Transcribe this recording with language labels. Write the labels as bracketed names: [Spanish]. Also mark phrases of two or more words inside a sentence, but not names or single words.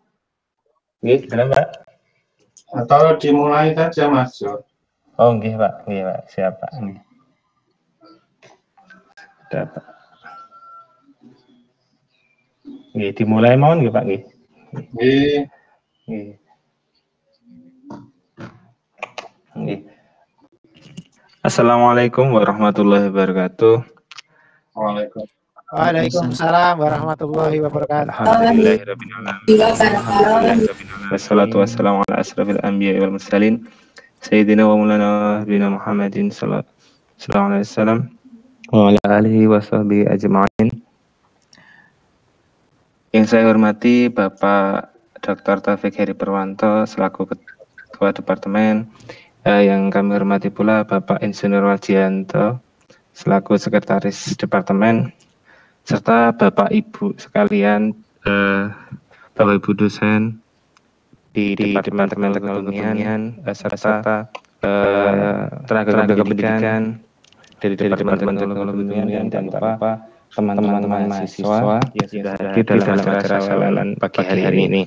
[Indonesian] Nggih, kenapa? Atau dimulai saja [Javanese] Mas Jo. Oh nggih [Indonesian] Pak, siap Pak. Dapat. [Javanese] Nggih, dimulai mawon nggih Pak nggih. Nggih. Nggih. Nggih. [Arabic] السلام عليكم ورحمة الله وبركاته. وعليكم السلام ورحمة الله وبركاته. الحمد لله رب العالمين والصلاة والسلام على أشرف الأنبياء والمرسلين سيدنا ومولانا نبينا محمد صلى الله عليه وسلم وعلى آله وصحبه أجمعين. [Indonesian] Yang saya hormati Bapak Dr. Taufik Heri Purwanto selaku Ketua Departemen, yang kami hormati pula Bapak Insinyur Waljianto selaku Sekretaris Departemen, serta Bapak Ibu sekalian, Bapak Ibu dosen di Departemen Teknologi Kebumian, serta tenaga pendidikan dari Departemen Teknologi Kebumian, dan Bapak teman-teman mahasiswa yang sudah hadir dalam acara sawalan pagi hari ini.